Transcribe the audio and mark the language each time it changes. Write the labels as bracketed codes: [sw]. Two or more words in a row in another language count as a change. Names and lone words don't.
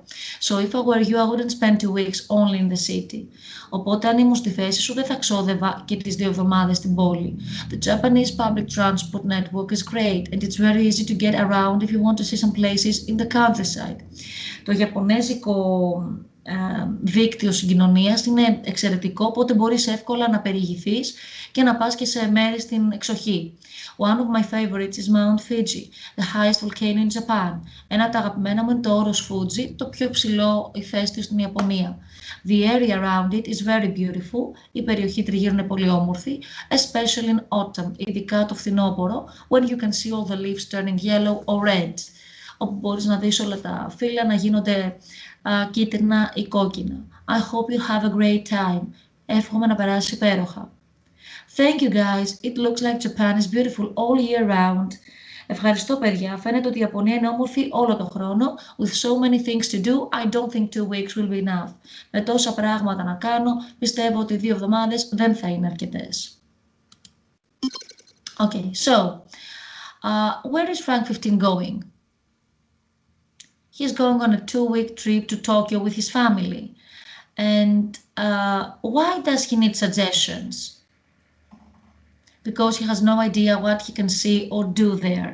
[en] So if I were you, I wouldn't spend 2 weeks only in the city. [el] Οπότε αν ήμουν στη θέση σου, δεν θα ξόδευα και τις 2 εβδομάδες στην πόλη. [en] The Japanese public transport network is great and it's very easy to get around if you want to see some places in the countryside. [el] Το Ιαπωνέζικο δίκτυο συγκοινωνίας είναι εξαιρετικό, οπότε μπορείς εύκολα να περιηγηθείς και να πας και σε μέρη στην εξοχή. [en] One of my favorites is Mount Fuji, the highest volcano in Japan. [el] Ένα από τα αγαπημένα μου είναι το όρος Fuji, το πιο υψηλό ηφαίστειο στην Ιαπωνία. [en] The area around it is very beautiful. [el] Η περιοχή τριγύρω είναι πολύ όμορφη, [en] especially in autumn, [el] ειδικά το φθινόπωρο, [en] when you can see all the leaves turning yellow or red. [el] Όπου μπορείς να δεις όλα τα φύλλα να γίνονται κίτρινα ή κόκκινα. [en] I hope you have a great time. [el] Εύχομαι να περάσει υπέροχα. [en] Thank you guys. It looks like Japan is beautiful all year round. [el] Ευχαριστώ παιδιά. Φαίνεται ότι η Ιαπωνία είναι όμορφη όλο το χρόνο. [en] With so many things to do, I don't think 2 weeks will be enough. [el] Με τόσα πράγματα να κάνω, πιστεύω ότι 2 εβδομάδες δεν θα είναι αρκετές. [en] Okay, so, where is Frank 15 going? He's going on a 2-week trip to Tokyo with his family. And why does he need suggestions? Because he has no idea what he can see or do there.